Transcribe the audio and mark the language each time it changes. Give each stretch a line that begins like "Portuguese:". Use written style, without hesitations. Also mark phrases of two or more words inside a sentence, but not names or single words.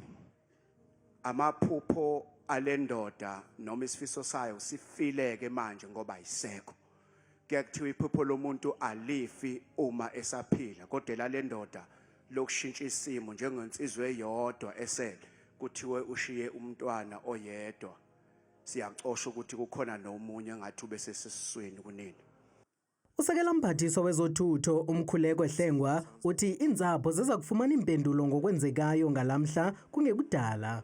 Zulu: Amaphupho alendoda noma isifiso sayo sifileke manje ngoba ayisekho. Kuyakuthiwa iphupho lomuntu alifi uma esaphila kodwa lalendoda lokushintsha isimo njengensizwe eyodwa esele kuthiwe ushiye umntwana oyedwa. Siyacosha ukuthi kukhona nomunye ngathi ube sesiswini kunini.
Xhosa: Usekela mphathiswa wezothutho uMkhuleko Hlengwa uthi iintsapho ziza kufumana impendulo ngokwenzekayo ngalamhla kungekudala.